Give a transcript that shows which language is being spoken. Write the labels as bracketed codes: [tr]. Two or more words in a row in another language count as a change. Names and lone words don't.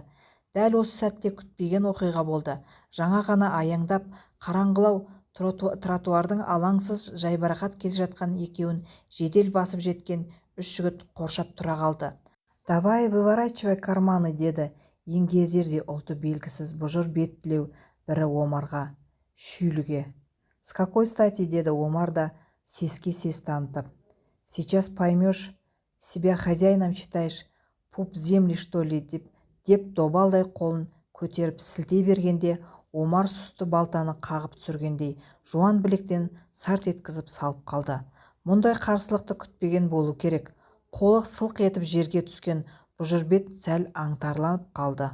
[kk] Дәл осы сәтте күтпеген оқиға болды. Жаңа ғана аяңдап, қараңғылау тротуардың алаңсыз жайбарақат келе жатқан екеуін жедел басып жеткен үш жігіт қоршап тұра қалды. [ru] «Давай, выворачивай карманы», [kk] деді еңгезердей ұлты белгісіз бұжыр беттілеу бірі Омарға, шүйліге. [ru] «С какой стати?» [kk] деді Омар да сеске сес танытып. [ru] «Сейчас поймешь, себя хозяином считаешь, пуп земли, что ли?» [kk] деп добалдай қолын көтеріп сілтей бергенде Омар сұсты балтаны қағып түсіргендей жуан білектен сарт еткізіп салып қалды. Мұндай қарсылықты күтпеген болу керек. Қолы сылқ етіп жерге түскен бұжырбет сәл аңтарланып қалды.